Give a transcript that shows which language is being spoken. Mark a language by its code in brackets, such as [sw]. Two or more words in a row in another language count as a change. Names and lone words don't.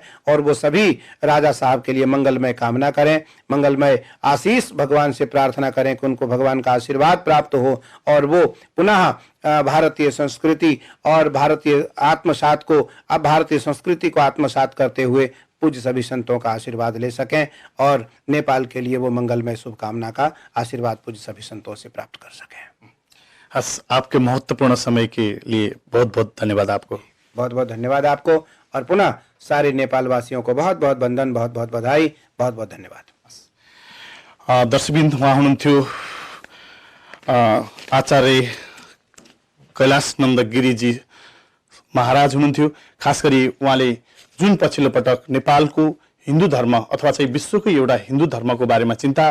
[hi] और वो सभी राजा साहब के लिए मंगलमय कामना करें, मंगलमय आशीष भगवान से प्रार्थना करें कि उनको भगवान का आशीर्वाद प्राप्त हो और वो पुनः भारतीय संस्कृति और भारतीय आत्मसात को, अब भारतीय संस्कृति को आत्मसात करते हुए पूज्य सभी संतों का आशीर्वाद ले सकें और नेपाल के लिए वो मंगलमय शुभकामना का आशीर्वाद पूज्य सभी संतों से प्राप्त कर सकें। हस, आपके महत्वपूर्ण समय के लिए बहुत बहुत धन्यवाद आपको। बहुत बहुत धन्यवाद आपको और पुनः सारे नेपाल वासियों को बहुत बहुत वंदन, बहुत बहुत बधाई, बहुत बहुत धन्यवाद। [ne] दर्शकबिन, उहाँ हुनुहुन्थ्यो आचार्य कैलाश नन्द गिरीजी महाराज हुनुहुन्थ्यो। खास गरी उहाँले जुन पछिल्लो पटक नेपालको हिन्दू धर्म अथवा चाहिँ विश्वको एउटा हिन्दू धर्मको बारेमा चिन्ता